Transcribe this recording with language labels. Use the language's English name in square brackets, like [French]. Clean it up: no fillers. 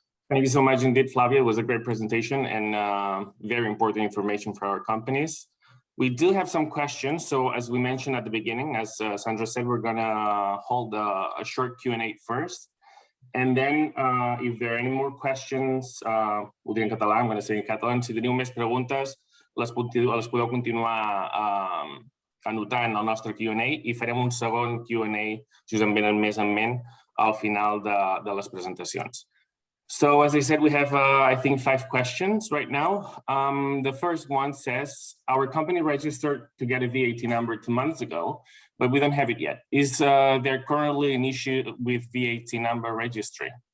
[English] Thank you so much indeed, Flavia. It was a great presentation and very important information for our companies. We do have some questions. So as we mentioned at the beginning, as Sandra said, we're gonna hold a short Q&A first. And then if there are any more questions, [Catalan] ho diré en català, [English] I'm gonna say in català, [Catalan] si teniu més preguntes, les podeu continuar anotant al nostre Q&A i farem un segon Q&A, si us en venen més en ment, al final de les presentacions. [English] So as I said, we have, I think, 5 questions right now. The first one says, our company registered to get a VAT number 2 months ago, but we don't have it yet. Is there currently an issue with VAT number registry?